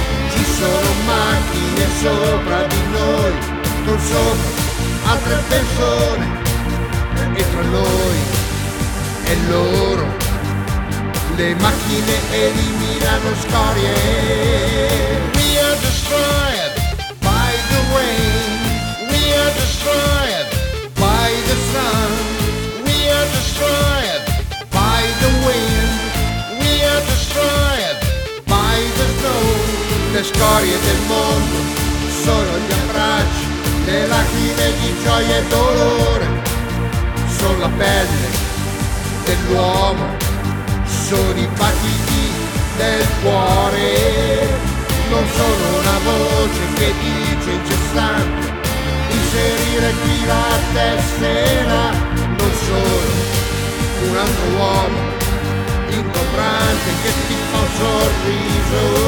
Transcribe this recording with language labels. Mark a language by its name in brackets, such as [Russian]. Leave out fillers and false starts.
[Italian] Ci sono macchine sopra di noi, con sopra altre persone, e tra noi e loro le macchine eliminano scorie. [English] We are destroyed by the rain, we are destroyed by the sun, we are destroyed by the wind, we are destroyed by the snow. [Italian] Le scorie del mondo sono gli abbracci, le lacrime di gioia e dolore, sono la pelle dell'uomo, sono i battiti del cuore. Non sono una voce che dice incessante inserire qui la tessera, non sono un altro uomo ingombrante che ti fa un sorriso.